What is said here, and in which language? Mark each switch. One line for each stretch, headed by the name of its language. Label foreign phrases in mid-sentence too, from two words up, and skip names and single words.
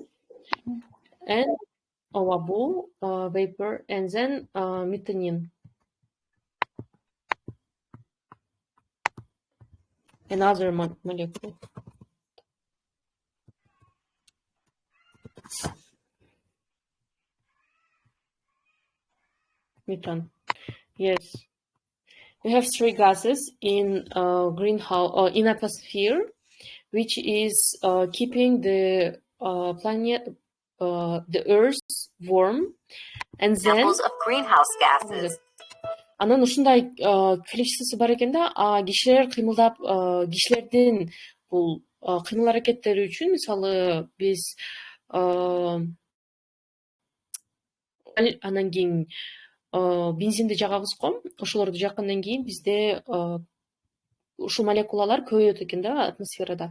English: And бул vapor. And then methane. Another molecule. Methane. Yes. We have three gases in greenhouse or in atmosphere, which is keeping the planet, the Earth warm. And then Examples of greenhouse gases.
Kyrgyz: Анан ушундай количествосу бар экен да, кишилер кыймылдап, кишилердин бул кыймыл аракеттери үчүн, мисалы, биз анан кийин бензинди жагабыз го, ошолорду жаккандан кийин бизде ушул молекулалар көбөйөт экен да атмосферада.